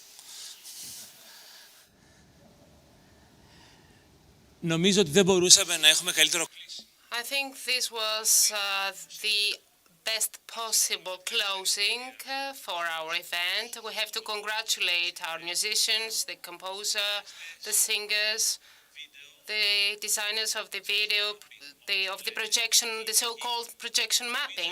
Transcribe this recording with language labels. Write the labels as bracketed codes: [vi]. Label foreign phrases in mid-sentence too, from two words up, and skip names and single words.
[el] Νομίζω ότι δεν μπορούσαμε να έχουμε καλύτερο κλείσιμο. [en] I think this was the best possible closing for our event. We have to congratulate our musicians, the composer, the singers, the designers of the video, of the projection, the so-called projection mapping.